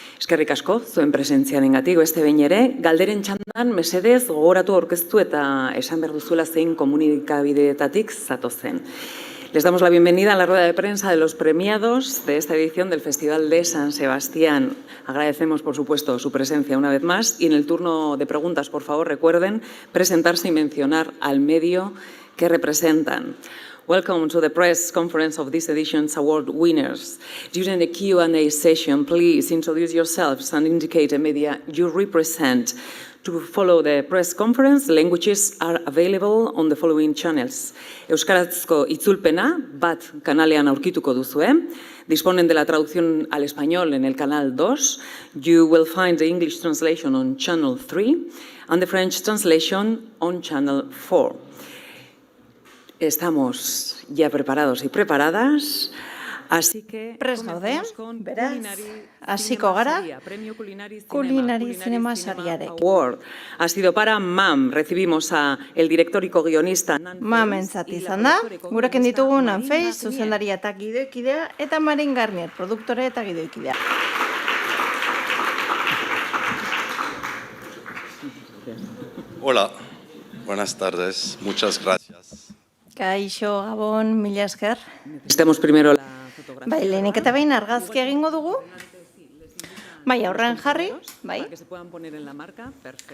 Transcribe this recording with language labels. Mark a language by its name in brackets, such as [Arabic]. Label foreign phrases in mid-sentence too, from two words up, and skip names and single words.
[Basque] Eskerrik asko, zuen presentziarengatik, beste behin ere, galderen txandan mesedez gogoratu aurkeztu eta esan behar duzuela zein komunikabideetatik zatozen. [Spanish] Les damos la bienvenida a la rueda de prensa de los premiados de esta edición del Festival de San Sebastián. Agradecemos, por supuesto, su presencia una vez más y en el turno de preguntas, por favor, recuerden presentarse y mencionar al medio que representan. [English] Welcome to the press conference of this edition's award winners. During the Q&A session, please introduce yourselves and indicate the media you represent. To follow the press conference, languages are available on the following channels. [Basque] Euskarazko itzulpena bat kanalean aurkituko duzue. [Spanish] Disponen de la traducción al español en el canal 2. [English] You will find the English translation on channel 3 and the French translation on channel 4. [Spanish] Estamos ya preparados y preparadas. Así que [Basque] prest gaude, beraz, hasiko gara, Kulinari Zinema Sariarekin. [Spanish] Award ha sido para MAM. Recibimos a el director y co-guionista [Basque] MAM-entzat izan da, gurekin ditugu Nanfeiz, zuzendaria eta gidoikidea, eta Marin Garnier, produktore eta gidoikidea. [Spanish] Hola, buenas tardes, muchas gracias. [Basque] Kaixo, Gabon, mila esker. [Spanish] Estemos primero la fotografía. [Basque] Bai, lehenik eta behin argazki egingo dugu. Bai, aurrean jarri, bai. [Spanish] Para que se puedan poner en la marca. Perfecto.